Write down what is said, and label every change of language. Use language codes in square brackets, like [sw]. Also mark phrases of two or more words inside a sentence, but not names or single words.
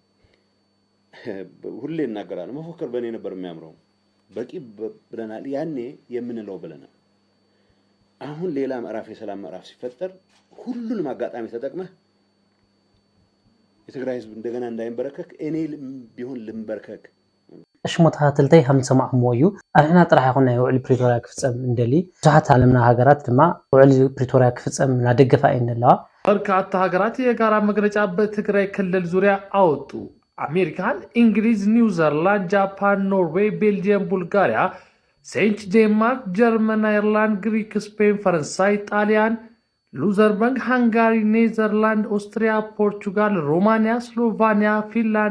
[am] ሁሌ እናገራለሁ መፎከር በእኔ ነበር የሚያምረው በቂ ብለናል ያኔ የምንለው ብለናል አሁን ሌላ ምዕራፍ የሰላም ምዕራፍ ሲፈጠር ሁሉንም አጋጣሚ ተጠቅመህ የትግራይ ህዝብ እንደገና እንዳይንበረከክ እኔ ቢሆን ልንበርከክ [ti] እሽሞታት ተልተይ ከም ሰማዕሞ እዩ ኣንሕና ጥራሕ ይኹን ናይ ውዕሊ ፕሪቶሪያ ክፍፀም እንደሊ ብዙሓት ዓለምና ሃገራት ድማ ውዕሊ ፕሪቶሪያ ክፍፀም እናደገፋ እየን ዘለዋ [am] በርካታ ሀገራት የጋራ መግለጫ በትግራይ ክልል ዙሪያ አወጡ። አሜሪካን፣ እንግሊዝ፣ ኒውዚላንድ፣ ጃፓን፣ ኖርዌይ፣ ቤልጂየም፣ ቡልጋሪያ፣ ሴንች፣ ዴንማርክ፣ ጀርመን፣ አይርላንድ፣ ግሪክ፣ ስፔን፣ ፈረንሳይ፣ ጣሊያን፣ ሉዘርበርግ፣ ሃንጋሪ፣ ኔዘርላንድ፣ ኦስትሪያ፣ ፖርቹጋል፣ ሮማኒያ፣ ስሎቫኒያ፣ ፊንላንድ፣